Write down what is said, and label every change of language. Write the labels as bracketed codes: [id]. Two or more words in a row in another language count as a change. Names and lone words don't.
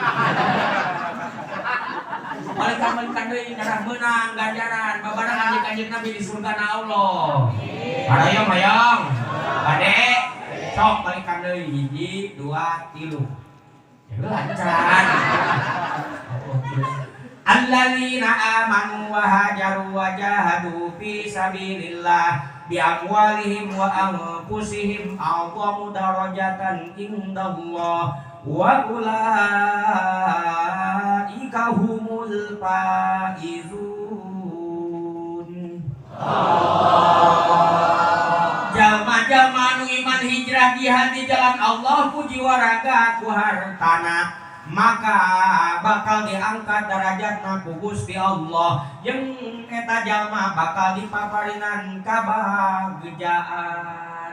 [su] Balikan deui darah meunang ganjaran babarengan jeung Kanjeng Nabi di surgana Allah. Hayang hayang. Ade, sok balikan deui 1 2 3. Ya lancar. [ar] الذين آمنوا وهاجروا وجاهدوا في سبيل الله بأموالهم وأنفسهم أعظم درجة عند الله وأولئك هم الفائزون. [su] Jalma-jalma nu iman hijrah jihad di jalan Allah ku jiwa raga ku hartana maka bakal diangkat derajatna ku Gusti Allah jeung eta jalma bakal dipaparinan kabagjaan.